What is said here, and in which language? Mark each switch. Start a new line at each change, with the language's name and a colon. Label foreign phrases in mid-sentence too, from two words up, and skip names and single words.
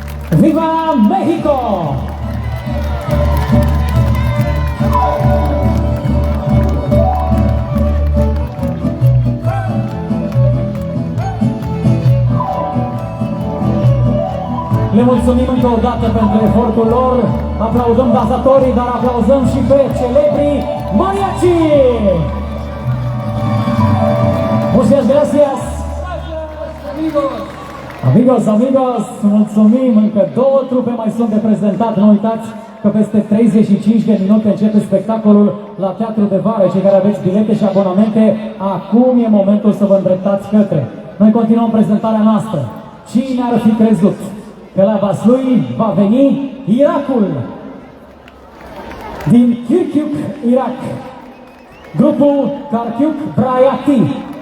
Spanish: ¡Viva México!
Romanian: Le mulțumim încă o dată pentru efortul lor, aplaudăm danzatorii, dar aplaudăm și pe celebrii mariachi!
Spanish: Muchas gracias! Amigos, amigos,
Romanian: mulțumim! Încă două trupe mai sunt de prezentat, nu uitați că peste 35 de minute începe spectacolul la Teatru de Vară. Cei care aveți bilete și abonamente, acum e momentul să vă îndreptați către. Noi continuăm prezentarea noastră. Cine ar fi crezut că la Vaslui va veni Irakul din Kirkuk, Irak, grupul Kirkuk Brayati.